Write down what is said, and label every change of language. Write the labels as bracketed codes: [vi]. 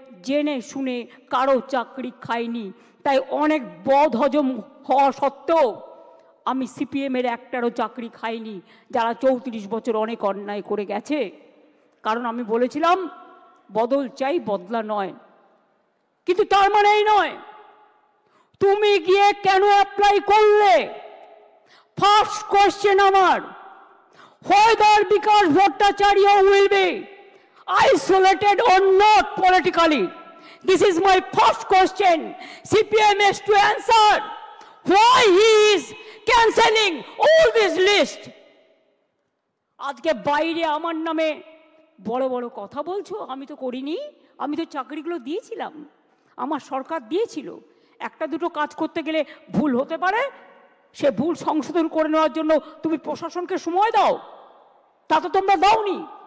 [bn] জেনে শুনে কারো চাকরি খাইনি। তাই অনেক বদ হজম হওয়া সত্ত্বেও আমি সিপিএমের একটারও চাকরি খাইনি, যারা 34 বছর অনেক অন্যায় করে গেছে। কারণ আমি বলেছিলাম বদল চাই, বদলা নয়। কিন্তু তার মানে এই নয় তুমি গিয়ে কেন অ্যাপ্লাই করলে। ফার্স্ট কোয়েশ্চেন আমার, [en] whether Vikas Bhattacharya will be isolated or not politically. This is my first question. CPM has to answer why he is cancelling all this list. [bn] আজকে বাইরে আমার নামে বড় বড় কথা বলছো, আমি তো করিনি, আমি তো চাকরিগুলো দিয়েছিলাম, আমার সরকার দিয়েছিল। একটা দুটো কাজ করতে গেলে ভুল হতে পারে, সে ভুল সংশোধন করে নেওয়ার জন্য তুমি প্রশাসনকে সময় দাও, তা তো তোমরা দাওনি।